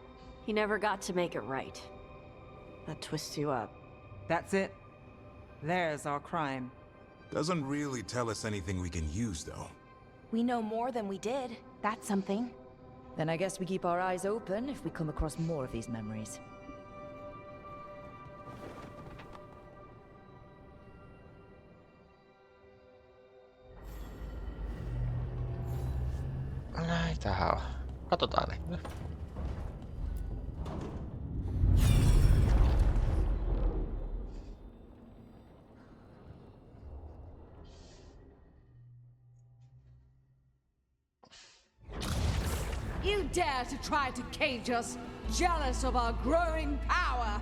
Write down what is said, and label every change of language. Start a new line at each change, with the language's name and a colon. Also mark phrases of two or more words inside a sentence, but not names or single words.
English: He never got to make it right. That twists you up. That's it. There's our crime. Doesn't really tell us anything we can use, though. We know more than we did. That's something. Then I guess we keep our eyes open if we come across more of these memories.
Finnish: Näitähän on. Katsotaan ne.
English: You dare to try to cage us, jealous of our growing power!